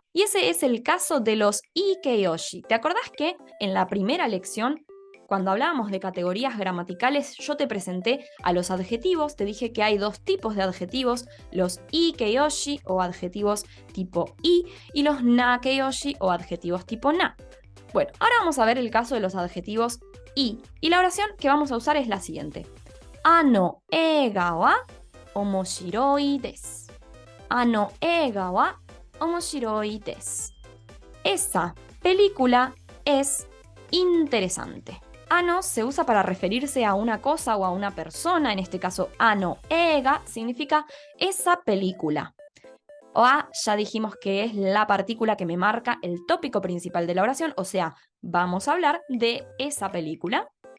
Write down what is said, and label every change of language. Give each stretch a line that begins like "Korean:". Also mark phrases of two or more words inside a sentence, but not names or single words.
Spanish: Y ese es el caso de los ikeyoshi. ¿Te acordás que en la primera lección, cuando hablábamos de categorías gramaticales, yo te presenté a los adjetivos, te dije que hay dos tipos de adjetivos, los ikeyoshi o adjetivos tipo i y los nakeyoshi o adjetivos tipo na? Bueno, ahora vamos a ver el caso de los adjetivos i. Y la oración que vamos a usar es la siguiente.
Japanese: あの映画は面白いです. あの映画は面白いです.
Spanish: Esa película es interesante. Ano se usa para referirse a una cosa o a una persona, en este caso
Japanese: あの映画
Spanish: significa esa película. Wa ya dijimos que es la partícula que me marca el tópico principal de la oración, o sea, vamos a hablar de esa película.